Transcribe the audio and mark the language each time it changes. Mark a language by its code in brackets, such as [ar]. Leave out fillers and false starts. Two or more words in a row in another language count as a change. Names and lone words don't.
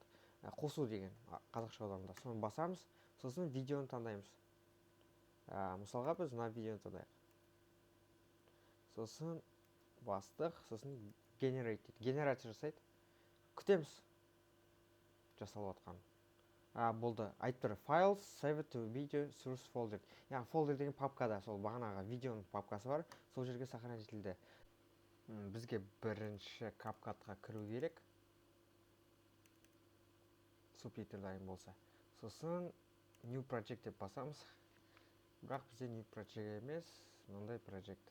[kk] Қосу деген қазақша аударымда. Соны басамыз, сосын видеоны таңдаймыз. Мысалға біз мына видеоны таңдайық. Сосын бастық, сосын generate дейді. Генерация жасайды. Күтеміз. Жасалып отқан. Болды. Айтып тұр. [en] Files saved to video source folder. [kk] Яғни folder деген папкада, сол бағанағы видеоның папкасы бар, сол жерге сохранить етілді. Бізге бірінші CapCut'қа кіру керек. Субтитр дайын болса. Сосын New Project деп басамыз. Бірақ бізде New Project емес, мынандай Project.